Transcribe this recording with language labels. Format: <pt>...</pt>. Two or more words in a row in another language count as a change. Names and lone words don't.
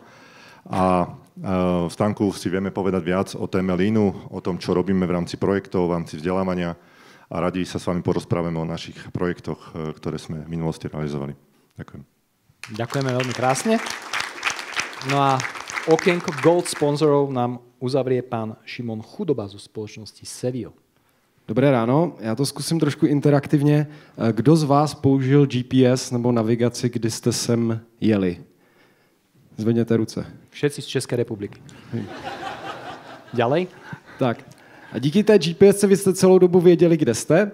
<sk>A v stánku si vieme povedať viac o téme Leanu, o tom, čo robíme v rámci projektov, v rámci vzdelávania, a radi sa s vami porozprávame o našich projektoch, ktoré sme v minulosti realizovali. Ďakujem. Ďakujeme veľmi krásne. No a okienko Gold sponzorov nám uzavrie pán Šimon Chudoba zo spoločnosti Sevio.</sk> <cs>Dobré ráno, já to zkusím trošku interaktivně. Kdo z vás použil GPS nebo navigaci, kdy jste sem jeli? Zvedněte ruce.</cs> <sk>Všetci z České republiky. Ďalej? Tak.</sk> <cs>A díky té GPS vy jste celou dobu věděli, kde jste.</cs>